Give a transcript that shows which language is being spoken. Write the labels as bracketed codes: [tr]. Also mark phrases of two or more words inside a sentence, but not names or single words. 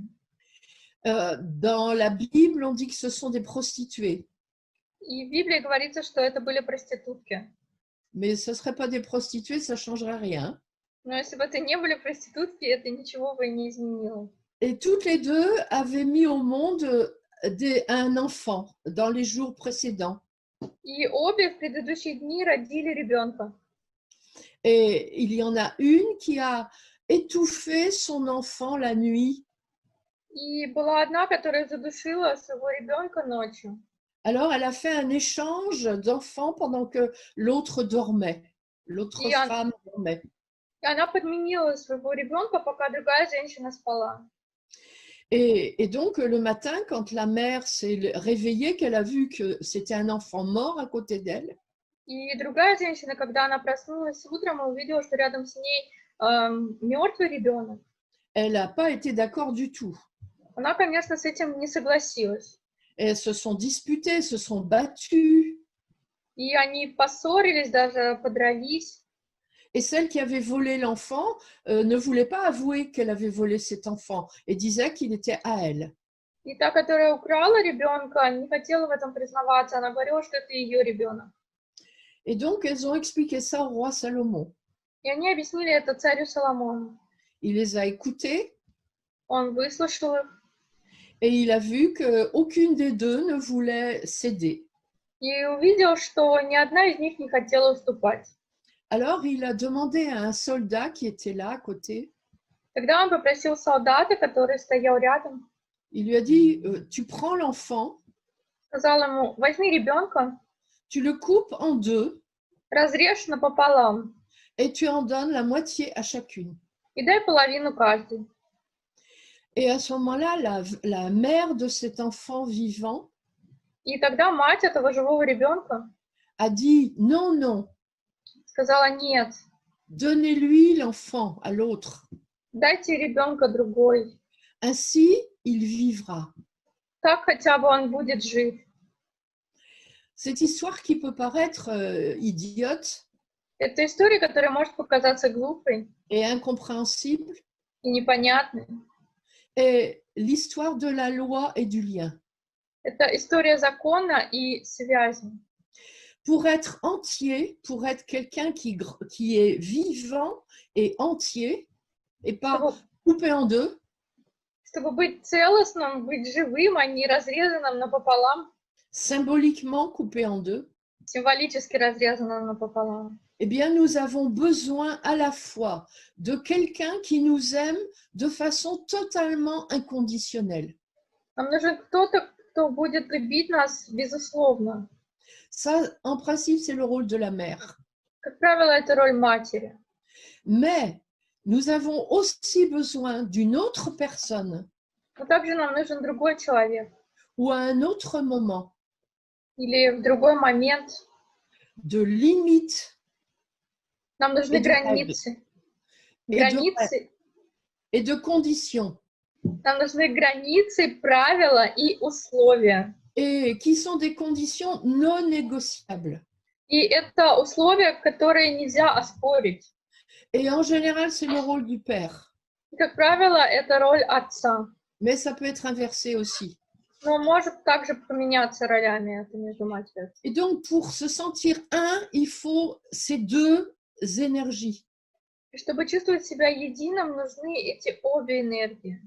[fr] Dans la Bible, on dit que ce sont des prostituées. [ru] И в Библии говорится, что это были проститутки. [fr] Mais ce ne seraient pas des prostituées, ça ne changerait rien. [ru] Но если бы это не были проститутки, это ничего бы не изменило. [fr] Et toutes les deux avaient mis au monde un enfant dans les jours précédents. [ru] И обе в предыдущие дни родили ребенка. [fr] Et il y en a une qui a étouffé son enfant la nuit. [ru] И была одна, которая задушила своего ребенка ночью. [fr] Alors, elle a fait un échange d'enfants pendant que l'autre dormait. L'autre femme dormait. [ru] И она подменила своего ребенка, пока другая женщина спала. [fr] Et donc, le matin, quand la mère s'est réveillée, qu'elle a vu que c'était un enfant mort à côté d'elle, [ru] И другая женщина, когда она проснулась утром, увидела, что рядом с ней мертвый ребенок. [fr] elle n'a pas été d'accord du tout. [ru] Она, конечно, с этим не согласилась. [fr] Et elles se sont disputées, se sont battues. [ru] И они поссорились, даже подрались. [fr] Et celle qui avait volé l'enfant ne voulait pas avouer qu'elle avait volé cet enfant et disait qu'il était à elle. [ru] И та, которая украла ребенка, не хотела в этом признаваться. Она говорила, что это ее ребенок. [fr] Et donc, elles ont expliqué ça au roi Salomon. [ru] И они объяснили это царю Соломону. [fr] Il les a écoutées [ru] Он выслушал их [fr] et il a vu qu'aucune des deux ne voulait céder. [ru] и увидел, что ни одна из них не хотела уступать. [fr] Alors, il a demandé à un soldat qui était là à côté, [ru] Тогда он попросил солдата, который стоял рядом, [fr] il lui a dit, tu prends l'enfant, [ru] сказал ему: возьми ребенка, [fr] tu le coupes en deux [ru] разрежь напополам [fr] et tu en donnes la moitié à chacune. [ru] и дай половину каждой. [fr] Et à ce moment-là, la mère de cet enfant vivant [ru] И тогда мать этого живого ребенка [fr] a dit, non, non, [ru] сказала: нет, [fr] donnez-lui l'enfant à l'autre. [ru] дайте ребенка другой. [fr] Ainsi, il vivra. [ru] Так хотя бы он будет жить. [fr] Cette histoire qui peut paraître idiote [ru] Это история, которая может показаться глупой [fr] et incompréhensible [ru] и непонятной. [fr] est l'histoire de la loi et du lien. [ru] Это история закона и связи. [fr] Pour être entier, pour être quelqu'un qui est vivant et entier, et pas coupé en deux, [ru] Чтобы быть целостным, быть живым, а не разрезанным напополам, [fr] symboliquement coupé en deux, [ru] символически разрезанным напополам. [fr] eh bien, nous avons besoin à la fois de quelqu'un qui nous aime de façon totalement inconditionnelle. [ru] Нам нужен кто-то, кто будет любить нас безусловно. [fr] Ça, en principe, c'est le rôle de la mère. [ru] Как правило, это роль матери. [fr] Mais nous avons aussi besoin d'une autre personne [ru] Но также нам нужен другой человек. [fr] ou à un autre moment [ru] Или в другой момент. [fr] de limite [ru] Нам нужны [fr] et de [ru] границы. [fr] règles et de conditions. [ru] Нам нужны границы, правила и условия. [fr] Et qui sont des conditions non négociables. [ru] И это условия, которые нельзя оспорить. [fr] Et en général, c'est le rôle du père. [ru] И, как правило, это роль отца. [fr] Mais ça peut être inversé aussi. [ru] Но может также поменяться ролями это между матерью и отцом. [fr] Et donc, pour se sentir un, il faut ces deux énergies. [ru] И чтобы чувствовать себя единым, нужны эти обе энергии.